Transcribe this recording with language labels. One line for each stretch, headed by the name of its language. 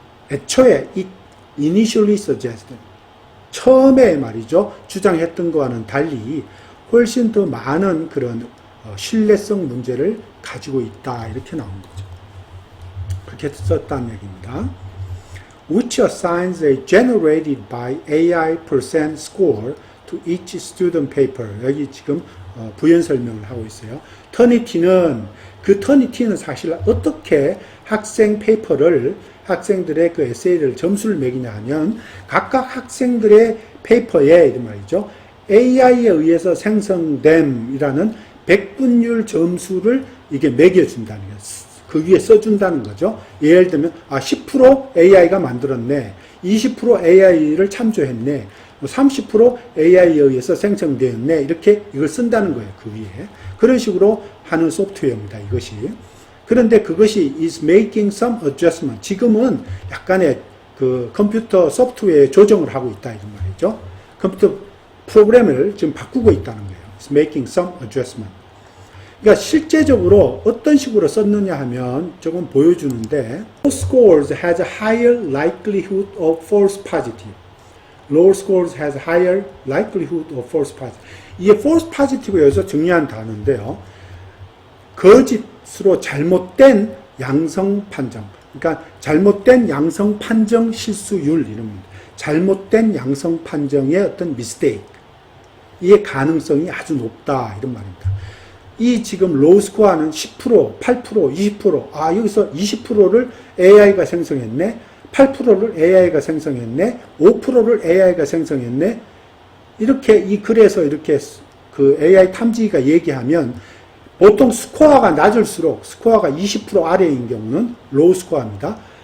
Korean: 애초에
English: it initially suggested
Korean: 처음에 말이죠 주장했던 것과는 달리 훨씬 더 많은 그런 신뢰성 문제를 가지고 있다 이렇게 나온 거죠. 그렇게 썼다는 얘기입니다.
English: Which assigns a generated by AI percent score to each student paper.
Korean: 여기 지금 부연 설명을 하고 있어요. 터니티는 사실 어떻게 학생 페이퍼를 학생들의 그 에세이를 점수를 매기냐 하면 각각 학생들의 페이퍼에 이런 말이죠. AI에 의해서 생성됨이라는 백분율 점수를 이게 매겨준다는 거예요. 그 위에 써준다는 거죠. 예를 들면 10% AI가 만들었네. 20% AI를 참조했네. 30% AI에 의해서 생성되었네. 이렇게 이걸 쓴다는 거예요. 그 위에. 그런 식으로 하는 소프트웨어입니다. 이것이. 그런데 그것이
English: is making some adjustment.
Korean: 지금은 약간의 그 컴퓨터 소프트웨어에 조정을 하고 있다. 이런 말이죠. 컴퓨터 프로그램을 지금 바꾸고 있다는 거예요.
English: It's making some adjustment.
Korean: 그러니까 실제적으로 어떤 식으로 썼느냐 하면 조금 보여주는데
English: low scores has a higher likelihood of false positive. Low scores has a higher likelihood of false positive.
Korean: 이게 false positive에서 중요한 단어인데요. 거짓으로 잘못된 양성 판정. 그러니까 잘못된 양성 판정 실수율 이런 잘못된 양성 판정의 어떤 mistake. 이의 가능성이 아주 높다 이런 말입니다. 이 지금 로우 스코어는 10%, 8%, 20%, 여기서 20%를 AI가 생성했네, 8%를 AI가 생성했네, 5%를 AI가 생성했네, 이렇게 이 글에서 이렇게 그 AI 탐지기가 얘기하면 보통 스코어가 낮을수록 스코어가 20% 아래인 경우는 로우 스코어입니다.